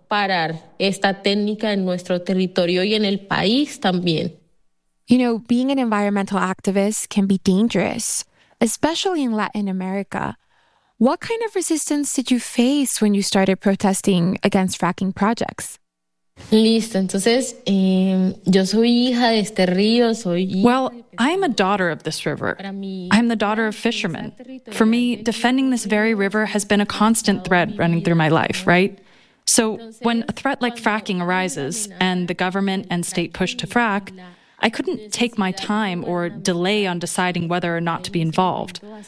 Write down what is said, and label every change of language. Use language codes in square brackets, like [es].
[en] You know, being an environmental activist can be dangerous. especially in Latin America. What kind of resistance did you face when you started protesting against fracking projects? [es] Listo, entonces, yo soy hija de este río, soy hija [en] Well, I am a daughter of this river. I'm the daughter of fishermen. For me, defending this very river has been a constant thread running through my life, right? So when a threat like fracking arises and the government and state push to frack, I couldn't take my time or delay on deciding whether or not to be involved.